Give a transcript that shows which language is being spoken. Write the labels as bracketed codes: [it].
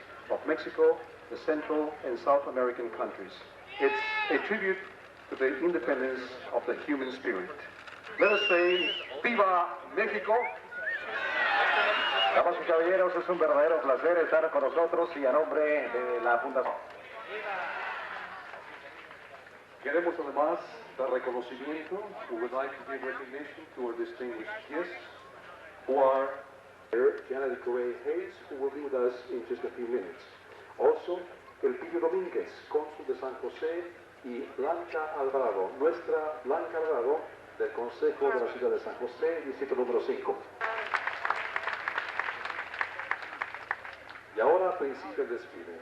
[en] Of Mexico, the Central and South American countries. It's a tribute to the independence of the human spirit. Let us say, [es] ¡Viva México! Damas y caballeros, es un verdadero placer estar con nosotros y a nombre de la Fundación. Queremos además dar reconocimiento. [en] We would like to give recognition to our distinguished guests who are Janet Correa Hayes, who will be with us in just a few minutes. [es] Also, El Pillo Domínguez, cónsul de San José, y Blanca Alvarado, nuestra Blanca Alvarado del Consejo de la Ciudad de San José, distrito número 5. Y ahora principia el desfile.